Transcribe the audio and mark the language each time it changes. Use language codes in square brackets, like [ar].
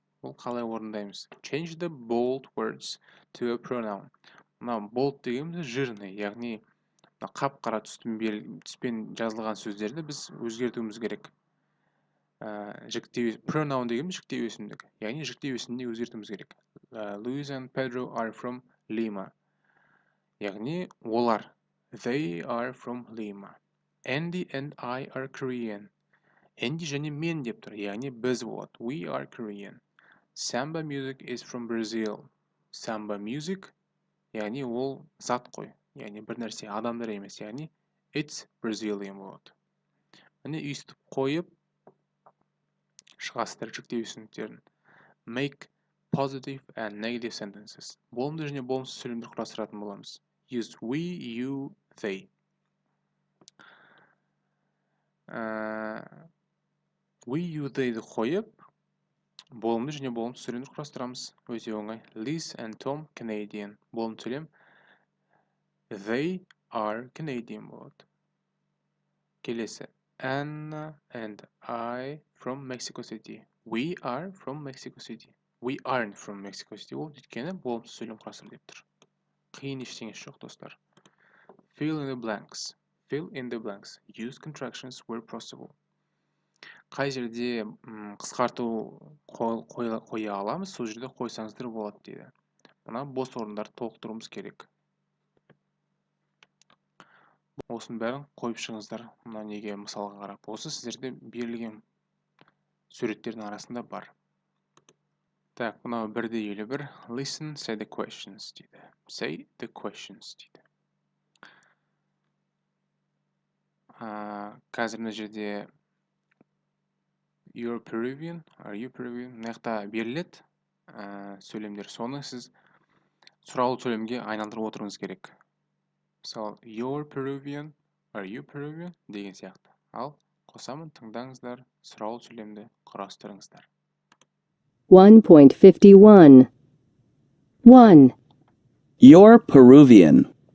[kk] Бұл қалай орындаймыз? [en] Change the bold words to a pronoun. [kk] Мынау bold дегеніміз жирный, яғни қап-қара түспен жазылған сөздерді біз өзгертуіміз керек. Pronoun дегеніміз жіктеу есімдік. Яғни жіктеу есімдігін өзгертуіміз керек. [en] Louis and Pedro are from Lima. [kk] Яғни олар. [en] They are from Lima. Andy and I are Korean. [kk] Andy және мен деп тұр. Яғни біз болады. [en] We are Korean. Samba music is from Brazil. [kk] Samba music, яғни ол зат қой. Яғни бір нәрсе адамдар емес. Яғни [en] It's Brazilian [kk] болады. Міне өйстіп қойып шығасыздар жүктеу өсімдіктерін. [en] Make positive and negative sentences. [kk] Болымды және болымсыз сөйлемдер құрастыратын боламыз. [en] Use we, you, they. [kk] We, you, they'ді қойып, болымды және болымсыз сөйлемдер құрастырамыз. Өте оңай. [en] Liz and Tom Canadian. [kk] Болымды сөйлем. [en] They are Canadian болады. [kk] Келесі. [en] Anna and I from Mexico City. We are from Mexico City. We aren't from Mexico City. [kk] Ол өйткені болымсыз сөйлем құрастыр деп тұр. Қиын ештеңесі жоқ, достар. [en] Fill in the blanks. Fill in the blanks. Use contractions where possible. [kk] Қай жерде қысқарту қоя аламыз, сол жерде қойсаңыздар болады дейді. Мына бос орындарды толықтыруымыз керек. Осының бәрін қойып шығыңыздар. Мына неге мысалға қарап. Осы сіздерде берілген суреттердің арасында бар. Так, мынау 1-1. [en] Listen, say the questions [kk] дейді. [en] Say the questions дейді. [kk] Қазір мына жерде [en] You're Peruvian, are you Peruvian? [kk] Мына беріледі сөйлемдер. Соны сіз сұраулы сөйлемге айналдырып отыруыңыз керек. Мысалы, [en] You're Peruvian, are you Peruvian? [kk] Деген сияқты. Ал қосамын, тыңдаңыздар, сұраулы сөйлемді құрастырыңыздар. 1.51 1. [en] You're Peruvian.